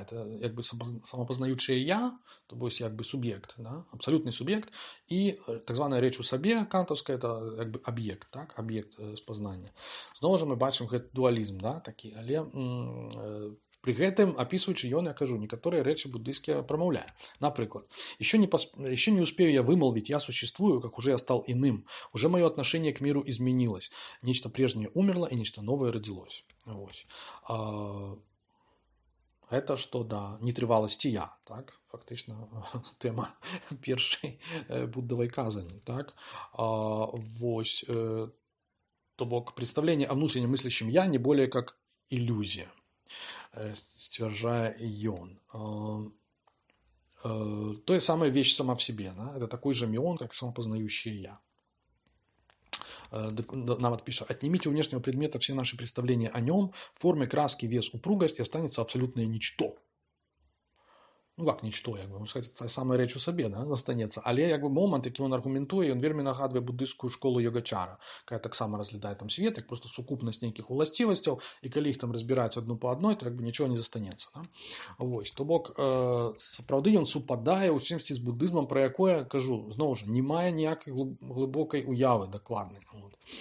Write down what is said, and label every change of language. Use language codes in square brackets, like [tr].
[be] Это як бы самапазнаючае я, то бось як бы суб'ект, да, абсалютны суб'ект, і так званая рэч у сабе кантаўская, это як бы аб'ект, так, аб'ект спазнання. Зноў жа мы бачым гэты дуалізм, да, такі, але пры гэтым, апісваючы ён, я кажу, некаторыя рэчы буддыйскія прамаўляе. [ru] Напрыклад, еще не успею я вымолвить «я существую», как уже я стал иным. Уже мое отношение к миру изменилось. Нечто прежнее умерло, и нечто новое родилось. Ось. [be] Это что, да, нетрываласці я, так, фактычна тэма першай буддавай казані, так. Вось, то бок, [ru] представление о внутренне мыслящем я не более как иллюзия, [be] сцвярджае ён. [ru] То самая вещь сама в себе, да? Это такой же мион, как самопознающее я. Нават пишет: отнимите у внешнего предмета все наши представления о нем, формы, краски, вес, упругость, и останется абсолютное ничто. [be] Ну как ничто, як бы, можна сказати, це саме рэч у сабе, да, застанецца. Але як бы момант, які ён аргументуе, ён вельмі нагадвае буддыйскую школу йогачара, якая таксама разглядае там свет, як просто сукупнасць нейкіх уласцівасцяў, і калі іх там разбіраць адну по адной, то як бы нічого не застанецца. Да? Вось, то бок, сапраўды ён супадае ў чымсьці з буддызмам, пра якое, кажу, зноў жа, не мае ніякай глыбокай уявы дакладнай. Вот.